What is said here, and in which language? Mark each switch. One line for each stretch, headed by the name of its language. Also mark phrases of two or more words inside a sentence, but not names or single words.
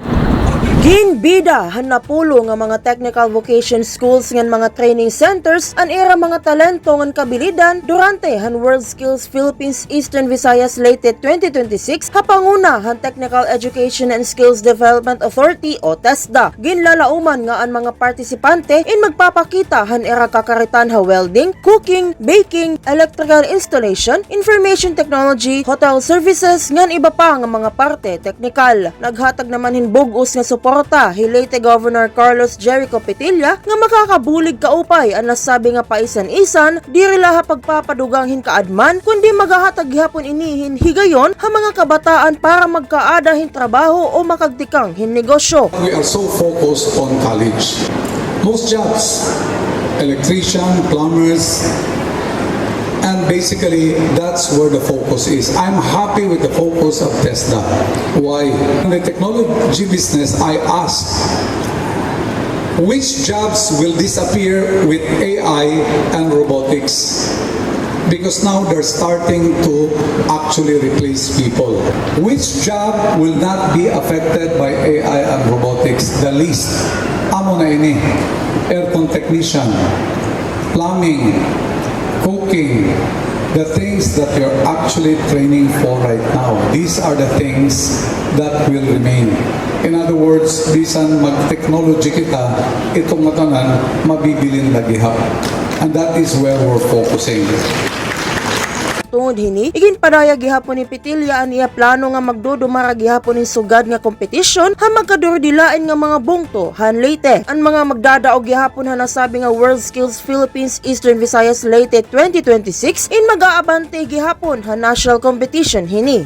Waray: Ginbida han napulo nga mga
English: technical vocation schools
Waray: ngan mga
English: training centers
Waray: an era mga talento ngan kabilidan durante han World Skills Philippines Eastern Visayas Leyte 2026 hapanguna han Technical Education and Skills Development Authority o TESDA. Ginlalauman nga ang mga partisipante in magpapakita han era kakaritan ha
English: welding, cooking, baking, electrical installation, information technology, hotel services
Waray: ngan iba pa nga mga parte teknikal. Naghatag naman hinbugos nga suporta Leyte Governor Carlos Jericho Petilla nga makakabulig kaupay ang nasabi nga paisan-isan diri laha pagpapadugang hinkaadman kundi magahatag gihapon inihin higayon ha mga kabataan para magkaada hin trabaho o makagtikang hin negosyo.
English: We are so focused on college. Most jobs, electrician, plumbers, and basically, that's where the focus is. I'm happy with the focus of TESDA. Why? In the technology business, I asked, which jobs will disappear with AI and robotics? Because now they're starting to actually replace people. Which job will not be affected by AI and robotics? The least.
Waray: Amo na ini.
English: Aircon technician, plumbing, cooking, the things that you're actually training for right now. These are the things that will remain. In other words,
Waray: bisan mag-technology kita, itong matanan, mabibilin lagihap.
English: And that is where we're focusing.
Waray: Tungod hini, iginpadaya gihapon ni Petilla ang iya plano nga magdudumara gihapon ning sugad nga kompetisyon ha magkadurdilain nga mga bungto han Leyte. Ang mga magdadaog gihapon ha nasabi nga World Skills Philippines Eastern Visayas Leyte 2026 in mag-aabante gihapon ha national competition hini.